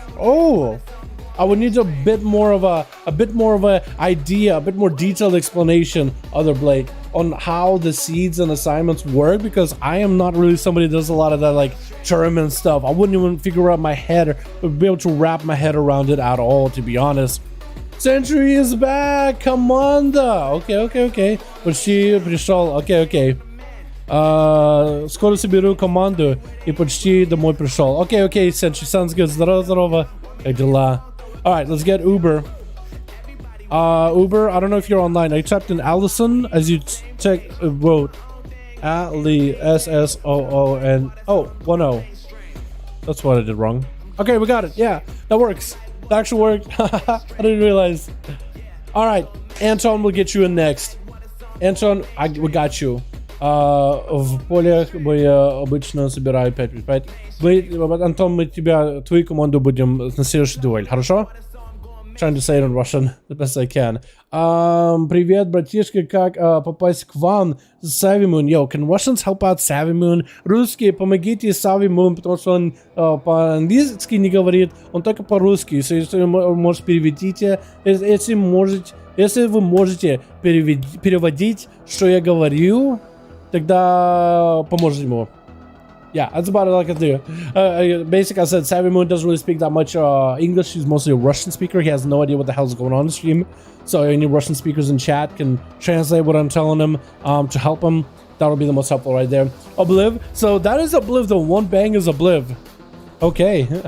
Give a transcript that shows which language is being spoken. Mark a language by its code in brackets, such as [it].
[en] Oh, I would need a bit more of a idea, a bit more detailed explanation, Other Blake, on how the seeds and assignments work, because I am not really somebody that does a lot of that like tournament stuff. I wouldn't even figure out my head or be able to wrap my head around it at all, to be honest. Century is back, [ru] команда. [en] Okay. [ru] Почти пришел. Okay. Скоро соберу команду и почти домой пришел. [en] Okay, Century, sounds good. [ru] Здорово. Как дела? [en] All right, let's get Uber. Uber, I don't know if you're online. I typed in Allison as you wrote Ali SSOON. Oh, 1-0. That's what I did wrong. Okay, we got it. Yeah, that works. That actually worked. I didn't realize. All right, Anton will get you in next. Anton, we got you. [ru] В полях мы обычно собираем 5v5. Антон, мы твою команду будем на следующий дуэль, хорошо? [en] Trying to say it in Russian the best I can. [ru] Привет, братишка, как попасть к вам? [en] Savvy Moon. Yo, can Russians help out Savvy Moon? [ru] Русские, помогите Savvy Moon, потому что он по-английски не говорит, он только по-русски. Если вы можете переведите, если вы можете переводить, что я говорю, тогда поможете ему. [en] Yeah, that's about all I can do. Basically, I said Savvy Moon doesn't really speak that much English. He's mostly a Russian speaker. He has no idea what the hell's going on in the stream. So any Russian speakers in chat can translate what I'm telling him to help him. That'll be the most helpful right there. Obliv. So that is Obliv. The one bang is Obliv. Okay.